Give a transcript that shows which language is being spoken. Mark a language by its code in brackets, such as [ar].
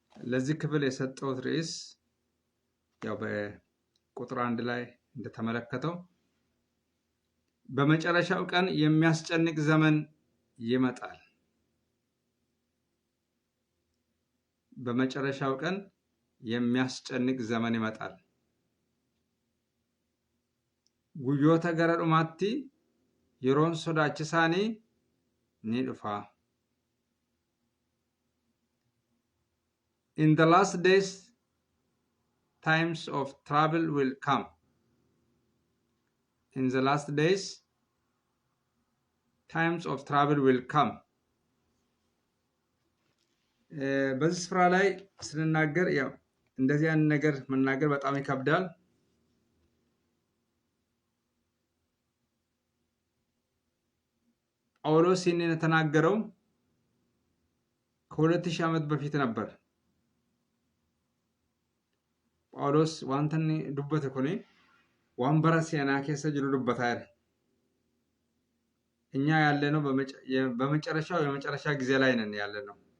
[am] ለዚህ ክፍል የሰጠሁት ርዕስ ያው በቁጥር 1 ላይ እንደተመለከተው በመጨረሻው ቀን የሚያስጨንቅ ዘመን ይመጣል። በመጨረሻው ቀን የሚያስጨንቅ ዘመን ይመጣል። [om] ጉዮታ ገረዱማቲ የሮን ሶዳችሳኒ ኒድፋ [en] In the last days times of trouble will come. In the last days times of trouble will come. [am] በዚህ ስፍራ ላይ ስንናገር ያው እንደዚህ አይነት ነገር መናገር በጣም ይከብዳል። ጳውሎስ ይህንን የተናገረው ከ2000 ዓመት በፊት ነበር። ጳውሎስ [om] ዋንተን ዱበተ ኮኔ ዋንበረ ሲያና ከሰ ጅሩ ዱበታ [am] አይደል። እኛ ያለነው በመጨረሻው የመጨረሻ ጊዜ ላይ ነን ያለነው።